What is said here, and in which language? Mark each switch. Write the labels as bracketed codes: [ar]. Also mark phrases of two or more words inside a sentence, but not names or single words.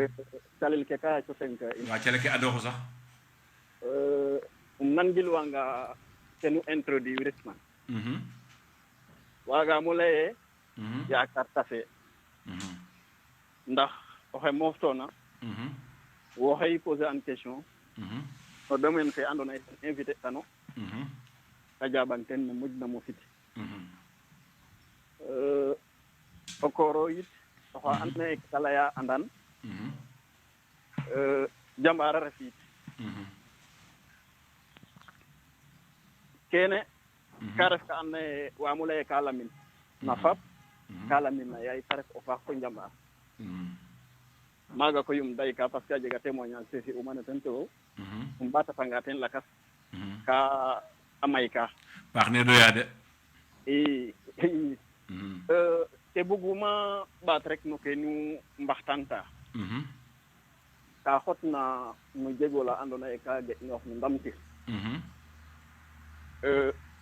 [srr] calel ke ka yaco tenk in wa cale ke adoxu sax nangilwanga kenu introduire na waagaam o leye yaakaar tafe ndax oxe mooftoona woxey [fr] poser en question [srr] no domaine fe andoona yee ten invité tano a jaɓan teen ne moƴna mo fit o kooro yit oxa andoona yee ka laya andan jambaar a ref yit kene ka ref ka andoona yee waam o lay ka lamin na fap ka lamin na yaay ta ref o faax fo njambaar maaga koy dayka parce que a jega témoignage fe fi'uma no ten to ɓaatatanga teen lakas ka a mayka paax ne doya de i te buguma ɓaat rek no ke nu mbaxtanta ka xotna no jegola andoona yee ka ge'noox no ndamtir a